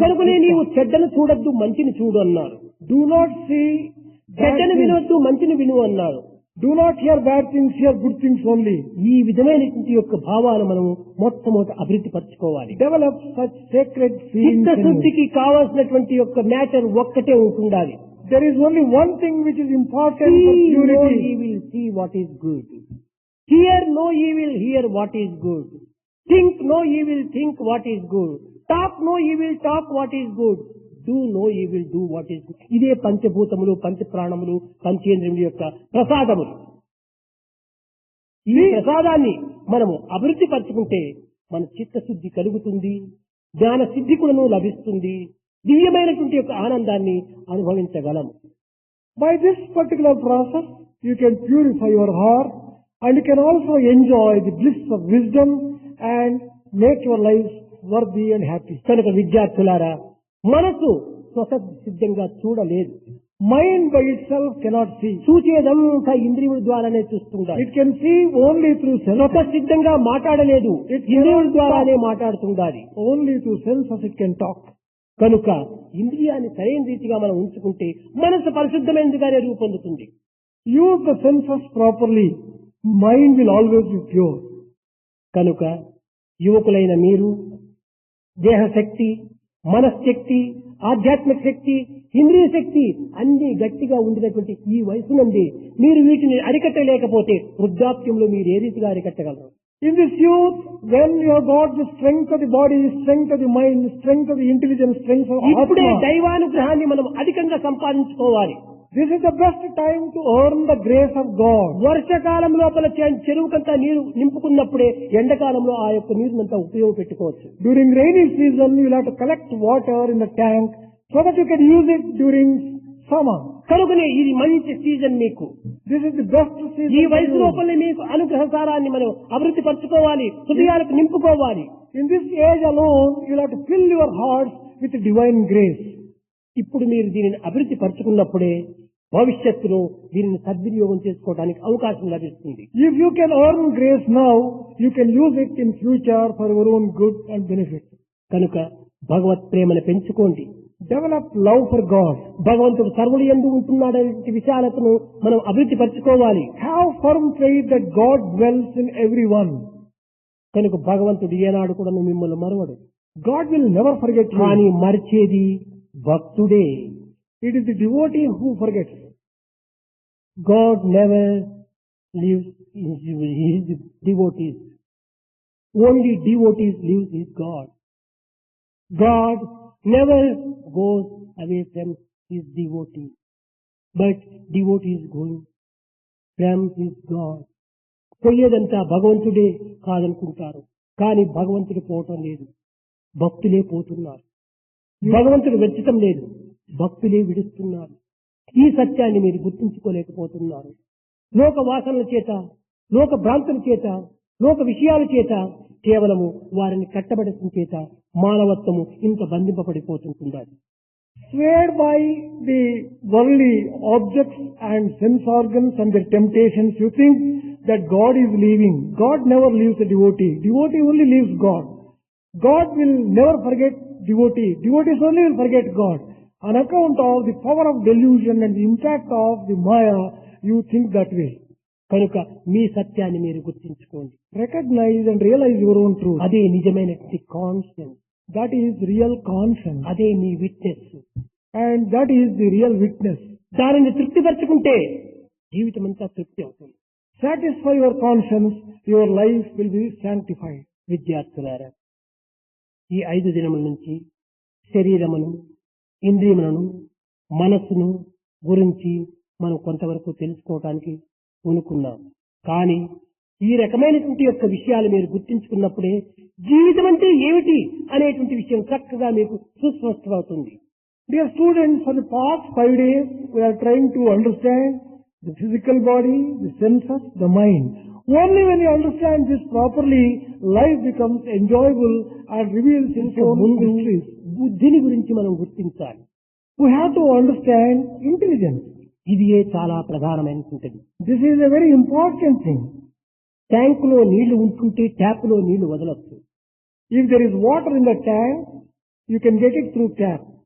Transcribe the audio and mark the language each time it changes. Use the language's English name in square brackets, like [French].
[Telugu] కనుకనే నీవు చెడ్డను చూడొద్దు, మంచిని చూడు అన్నారు. [English] Do not see bad [Telugu] చెడ్డను [English] things. [Telugu] వినొద్దు, మంచిని విను అన్నారు. [English] Do not hear bad things, hear good things only. [Telugu] ఈ విధమైనటువంటి యొక్క భావాలు మనము మొట్టమొదట అభివృద్ధి పరచుకోవాలి. [English] Develop such sacred feelings. in you. [Telugu] చిత్తశుద్ధికి కావాల్సినటువంటి యొక్క మ్యాటర్ ఒక్కటే ఉంటుండాలి. [English] There is only one thing which is important for See no purity. evil, see what is good. Hear no evil, hear what is good. Think no evil, think what is good. Talk no evil, talk what is good. Do no you will do what is. [Telugu] ఇదే పంచభూతములు, పంచప్రాణములు, పంచేంద్రియముల యొక్క ప్రసాదములు. ఈ ప్రసాదాన్ని మనము అభివృద్ధి పరచుకుంటే మన చిత్తశుద్ధి కలుగుతుంది, జ్ఞాన సిద్ధి కూడాను లభిస్తుంది, దివ్యమైనటువంటి యొక్క ఆనందాన్ని అనుభవించగలము. [English] By this particular process, you can purify your heart and you can also enjoy the bliss of wisdom and make your life worthy and happy. [Telugu] కనుక విద్యార్థులారా, మనసు స్వతసిద్ధంగా చూడలేదు. [English] Mind by itself cannot see. [Telugu] చూచేదంతా ఇంద్రియముల ద్వారానే చూస్తుండాలి. [English] It can see only through senses. [Telugu] స్వతసిద్ధంగా మాట్లాడలేదు, ఇంద్రియముల ద్వారానే మాట్లాడుతుండాలి. [English] Only through senses it can talk. [Telugu] కనుక ఇంద్రియాన్ని సరైన రీతిగా మనం ఉంచుకుంటే మనసు పరిశుద్ధమైనదిగానే రూపొందుతుంది. [English] Use the senses properly. Mind will always be pure. [Telugu] కనుక యువకులైన మీరు దేహశక్తి, మనశ్శక్తి, ఆధ్యాత్మిక శక్తి, ఇంద్రియ శక్తి అన్ని గట్టిగా ఉండినటువంటి ఈ వయసు నుండి మీరు వీటిని అరికట్టలేకపోతే వృద్ధాప్యంలో మీరు ఏ రీతిగా అరికట్టగలరు? [English] In this youth, when you have got the strength of the body, strength of the mind, strength of the intelligence, strength of [Telugu] ఇప్పుడే [English] Atma, [Telugu] దైవానుగ్రహాన్ని మనం అధికంగా సంపాదించుకోవాలి. [English] this is the best time to earn the grace of God. [Telugu] వర్షకాలం లోపల చెరువుకంతా నీరు నింపుకున్నప్పుడే ఎండాకాలంలో ఆ యొక్క నీరునంతా ఉపయోగపెట్టుకోవచ్చు. [English] During rainy season, you will have to collect water in the tank so that you can use it during summer. [Telugu] కనుకనే ఇది మంచి season మీకు. [English] This is the best season. [Telugu] ఈ [English] for [Telugu] వయసు [English] you. [Telugu] లోపలనే మీకు అనుగ్రహ సారాన్ని మనం అభివృద్ధి పరచుకోవాలి, హృదయాలకు నింపుకోవాలి. [English] In this age alone, you will have to fill your hearts with divine grace. [Telugu] ఇప్పుడు మీరు దీనిని అభివృద్ధి పరచుకున్నప్పుడే భవిష్యత్తులో దీనిని సద్వినియోగం చేసుకోవడానికి అవకాశం లభిస్తుంది. [English] If you can earn grace now, you can use it in future for your own good and benefit. [Telugu] కనుక భగవత్ ప్రేమను పెంచుకోండి. [English] Develop love for God. [Telugu] భగవంతుడు సర్వులు యందు ఉంటున్నాడనే విషయాలను మనం అభివృద్ధి పరచుకోవాలి. [English] Have firm faith that God dwells in everyone. [Telugu] కనుక భగవంతుడు ఏనాడు కూడా మిమ్మల్ని మరవడు. [English] God will never forget you. [Telugu] కానీ మరిచేది భక్తుడే. [English] It is the devotee who forgets. God never leaves his devotees. Only devotees leaves his God. God never goes away from his devotee. But devotee is going from his God. [Telugu] పోయేదంతా భగవంతుడే కాదనుకుంటారు, కానీ భగవంతుడు పోవటం లేదు, భక్తులే పోతున్నారు. భగవంతుడు వెచ్చటం లేదు, భక్తులే విడుస్తున్నారు. ఈ సత్యాన్ని మీరు గుర్తించుకోలేకపోతున్నారు. లోక వాసనల చేత, లోక భ్రాంతుల చేత, లోక విషయాల చేత కేవలము వారిని కట్టబడటం చేత మానవత్వము ఇంత బంధింపబడిపోతుంటున్నారు. [English] Swayed by the worldly objects and sense organs and their temptations, you think that God is leaving. God never leaves the devotee. Devotee only leaves God. God will never forget devotee. Devotees only will forget God. On account of the power of delusion and the impact of the Maya, you think that way. [Telugu] కనుక మీ సత్యాన్ని మీరు గుర్తించుకోండి. [English] Recognize and realize your own truth. [Telugu] అదే నిజమైనటువంటి conscience, [English] That is real conscience. [Telugu] అదే మీ witness. [English] And that is the real witness. [Telugu] దానిని తృప్తిపరచుకుంటే జీవితం అంతా తృప్తి అవుతుంది. [English] Satisfy your conscience, your life will be sanctified. [Telugu] విద్యార్థులారా, ఈ 5 దినముల నుంచి శరీరమును, ఇంద్రియములను, మనస్సును గురించి మనం కొంతవరకు తెలుసుకోవడానికి అనుకున్నాం. కానీ ఈ రకమైనటువంటి యొక్క విషయాలు మీరు గుర్తించుకున్నప్పుడే జీవితం అంటే ఏమిటి అనేటువంటి విషయం చక్కగా మీకు సుస్పష్టమవుతుంది. [English] Dear students, for the past 5 days, we are trying to understand the physical body, the senses, the mind. Only when you understand this properly, life becomes enjoyable and reveals its own [Telugu] ముందు [English] mysteries. [Telugu] బుద్ధిని గురించి మనం గుర్తించాలి. [English] We have to understand intelligence. [Telugu] ఇది చాలా ప్రధానమైనటువంటిది. [English] This is a very important thing. [Telugu] ట్యాంకులో నీళ్లు ఉంటుంటే ట్యాప్లో నీళ్లు వదలొచ్చు. [English] If there is water in the tank, you can get it through tap.